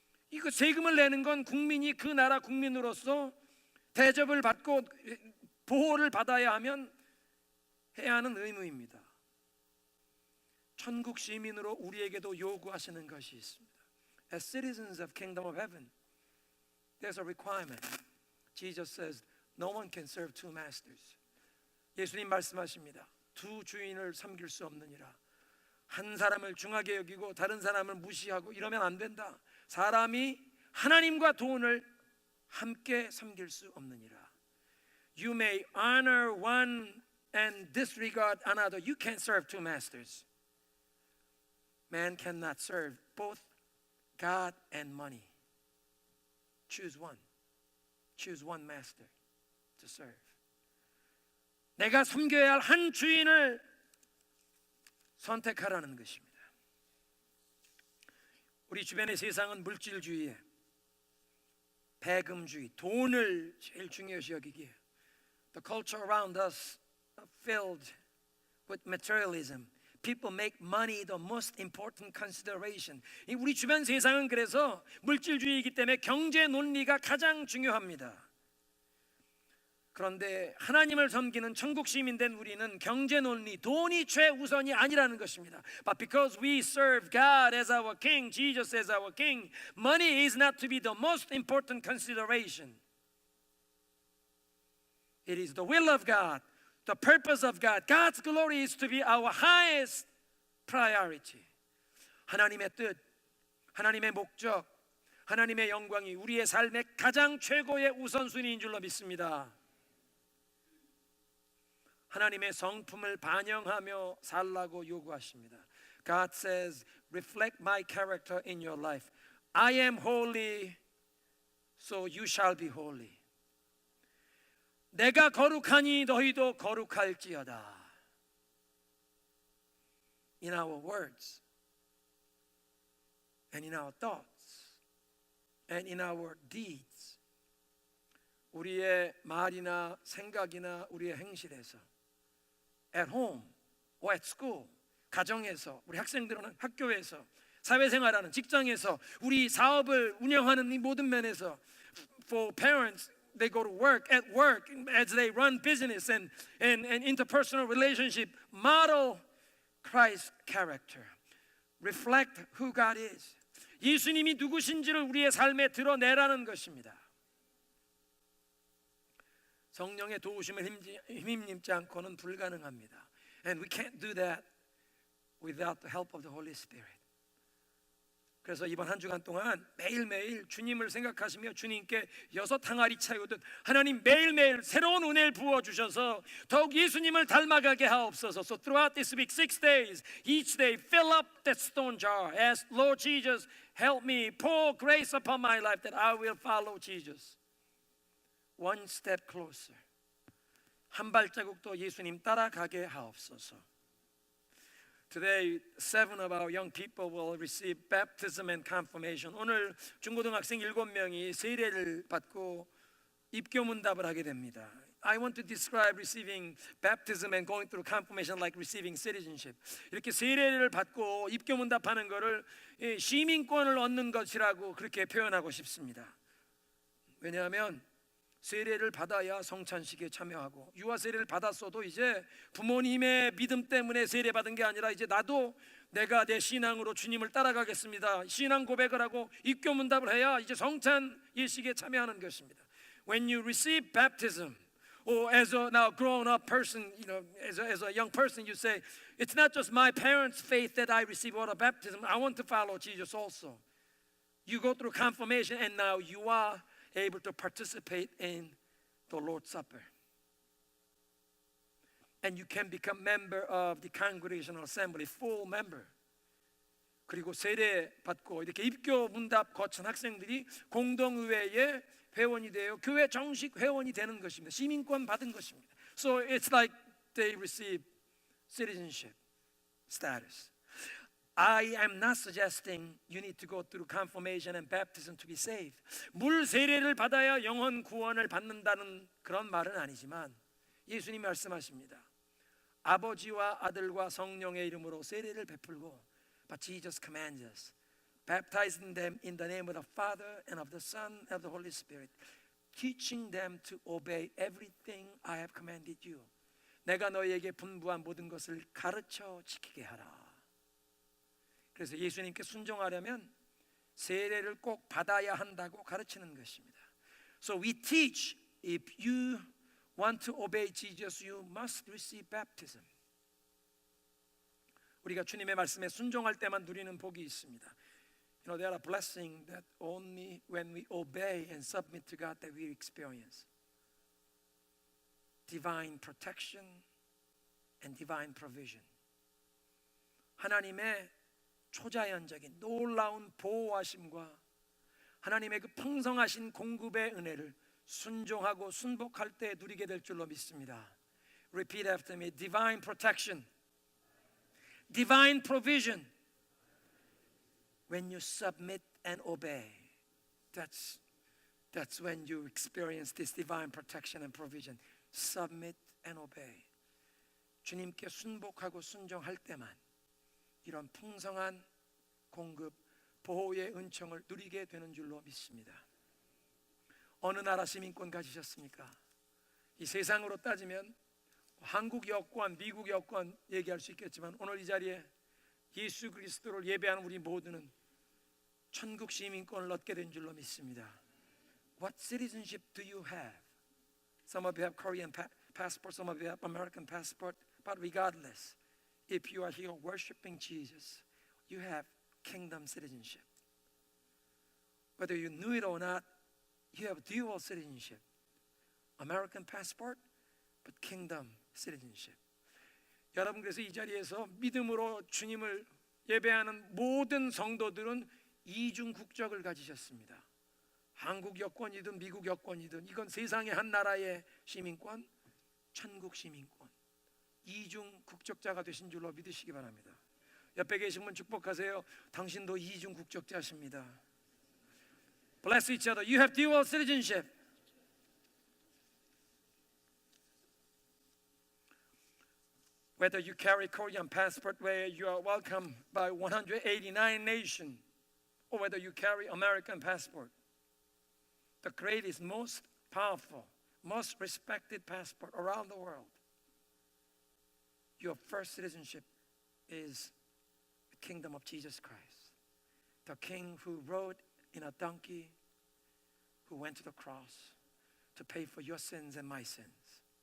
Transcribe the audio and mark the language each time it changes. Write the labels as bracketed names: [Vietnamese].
[Korean] 이거 세금을 내는 건 국민이 그 나라 국민으로서 대접을 받고 보호를 받아야 하면 해야 하는 의무입니다. 천국 시민으로 우리에게도 요구하시는 것이 있습니다. [English] As citizens of kingdom of heaven, there's a requirement. Jesus says, no one can serve two masters. [Korean] 예수님 말씀하십니다. 두 주인을 섬길 수 없느니라. 한 사람을 중하게 여기고 다른 사람을 무시하고 이러면 안 된다. 사람이 하나님과 돈을 함께 섬길 수 없느니라. [English] You may honor one and disregard another, you can't serve two masters. Man cannot serve both God and money. Choose one. Choose one master to serve. [Korean] 내가 섬겨야 할 한 주인을 선택하라는 것입니다. 우리 주변의 세상은 물질주의에 배금주의, 돈을 제일 중요시 여기기에 [English] The culture around us filled with materialism. People make money the most important consideration. [Korean] 우리 주변 세상은 그래서 물질주의이기 때문에 경제 논리가 가장 중요합니다. 그런데 하나님을 섬기는 천국 시민 된 우리는 경제 논리, 돈이 최우선이 아니라는 것입니다. [English] But because we serve God as our King, Jesus as our King, money is not to be the most important consideration. It is the will of God, the purpose of God. God's glory is to be our highest priority. [Korean] 하나님의 뜻, 하나님의 목적, 하나님의 영광이 우리의 삶의 가장 최고의 우선순위인 줄로 믿습니다. 하나님의 성품을 반영하며 살라고 요구하십니다. [English] God says, reflect my character in your life. I am holy, so you shall be holy. [Korean] 내가 거룩하니 너희도 거룩할지어다. [English] In our words, and in our thoughts, and in our deeds. [Korean] 우리의 말이나 생각이나 우리의 행실에서 [English] at home or at school, [Korean] 가정에서, 우리 학생들은 학교에서, 사회생활하는 직장에서, 우리 사업을 운영하는 이 모든 면에서, [English] for parents, they go to work, at work, as they run business and interpersonal relationship, model Christ's character, reflect who God is. [Korean] 예수님이 누구신지를 우리의 삶에 드러내라는 것입니다. 성령의 도우심을 힘입지 않고는 불가능합니다. [English] And we can't do that without the help of the Holy Spirit. [Korean] 그래서 이번 한 주간 동안 매일매일 주님을 생각하시며 주님께 6항아리 채우듯 하나님 매일매일 새로운 은혜를 부어주셔서 더욱 예수님을 닮아가게 하옵소서. [English] So throughout this week, 6 days, each day fill up that stone jar. Ask Lord Jesus, help me, pour grace upon my life that I will follow Jesus. One step closer. [Korean] 한 발자국 더 예수님 따라가게 하옵소서. [English] Today, 7 of our young people will receive baptism and confirmation. [Korean] 오늘 중고등학생 7명이 세례를 받고 입교문답을 하게 됩니다. [English] I want to describe receiving baptism and going through confirmation like receiving citizenship. [Korean] 이렇게 세례를 받고 입교문답하는 것을 시민권을 얻는 것이라고 그렇게 표현하고 싶습니다. 왜냐하면 세례를 받아야 성찬식에 참여하고, 유아 세례를 받았어도 이제 부모님의 믿음 때문에 세례받은 게 아니라 이제 나도 내가 내 신앙으로 주님을 따라가겠습니다, 신앙 고백을 하고 입교문답을 해야 이제 성찬 예식에 참여하는 것입니다. [English] When you receive baptism, or as a now grown up person, you know, as a young person, you say, it's not just my parents' faith that I receive water baptism. I want to follow Jesus also. You go through confirmation, and now you are able to participate in the Lord's Supper. And you can become member of the congregational assembly, full member. [Korean] 그리고 세례 받고 이렇게 입교 문답 거친 학생들이 공동의회의 회원이 되어 교회 정식 회원이 되는 것입니다. 시민권 받은 것입니다. [English] So it's like they receive citizenship status. I am not suggesting you need to go through confirmation and baptism to be saved. [Korean] 물 세례를 받아야 영혼 구원을 받는다는 그런 말은 아니지만 예수님이 말씀하십니다. 아버지와 아들과 성령의 이름으로 세례를 베풀고, [English] but Jesus commands us, baptizing them in the name of the Father and of the Son and of the Holy Spirit, teaching them to obey everything I have commanded you. [Korean] 내가 너희에게 분부한 모든 것을 가르쳐 지키게 하라. 그래서 예수님께 순종하려면 세례를 꼭 받아야 한다고 가르치는 것입니다. [English] So we teach, if you want to obey Jesus, you must receive baptism. [Korean] 우리가 주님의 말씀에 순종할 때만 누리는 복이 있습니다. [English] You know, there are blessings that only when we obey and submit to God that we experience. Divine protection, and divine provision. [Korean] 하나님의 초자연적인 놀라운 보호하심과 하나님의 그 풍성하신 공급의 은혜를 순종하고 순복할 때 누리게 될 줄로 믿습니다. [English] Repeat after me. Divine protection, divine provision. When you submit and obey, that's when you experience this divine protection and provision. Submit and obey. [Korean] 주님께 순복하고 순종할 때만 이런 풍성한 공급, 보호의 은총을 누리게 되는 줄로 믿습니다. 어느 나라 시민권 가지셨습니까? 이 세상으로 따지면 한국 여권, 미국 여권 얘기할 수 있겠지만 오늘 이 자리에 예수 그리스도를 예배하는 우리 모두는 천국 시민권을 얻게 된 줄로 믿습니다. [English] What citizenship do you have? Some of you have Korean passport, some of you have American passport, but regardless, if you are here worshiping Jesus, you have kingdom citizenship. Whether you knew it or not, you have dual citizenship. American passport, but kingdom citizenship. [Korean] 여러분, 그래서 이 자리에서 믿음으로 주님을 예배하는 모든 성도들은 이중 국적을 가지셨습니다. 한국 여권이든 미국 여권이든 이건 세상의 한 나라의 시민권, 천국 시민권, 이중 국적자가 되신 줄로 믿으시기 바랍니다. 옆에 계신 분 축복하세요. 당신도 이중 국적자십니다. [English] Bless each other. You have dual citizenship. Whether you carry Korean passport where you are welcomed by 189 nations, or whether you carry American passport, the greatest, most powerful, most respected passport around the world, your first citizenship is the kingdom of Jesus Christ, the King who rode in a donkey, who went to the cross to pay for your sins and my sins.